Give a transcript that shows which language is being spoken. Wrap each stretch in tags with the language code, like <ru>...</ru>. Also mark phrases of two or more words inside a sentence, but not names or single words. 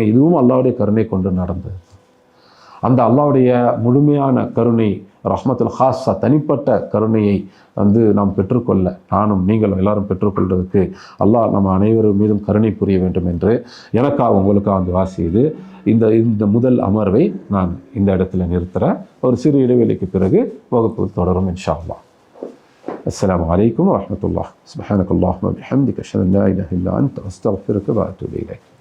<ta>இதுவும் அல்லாஹ்வுடைய கருணை கொண்டு நடந்தது. அந்த அல்லாஹ்வுடைய முழுமையான கருணை,</ta> <ar>الرحمة الخاصة,</ar> <ta>தனிப்பட்ட கருணையை நாம் பெற்றுக்கொள்ள, நானும் நீங்களும் எல்லாரும் பெற்றுக்கொள்வதற்கு அல்லாஹ் நம்ம அனைவரும் மீதும் கருணை புரிய வேண்டும் என்று எனக்காக உங்களுக்காக வாசியது. இந்த முதல் அமர்வை நான் இந்த இடத்துல நிறுத்துகிறேன். ஒரு சிறு இடைவெளிக்கு பிறகு வகுப்பு தொடரும்</ta> <ar>إن شاء الله. السلام عليكم ورحمة الله. سبحانك اللهم وبحمدك أشهد أن لا إله إلا أنت أستغفرك وأتوب إليك.</ar>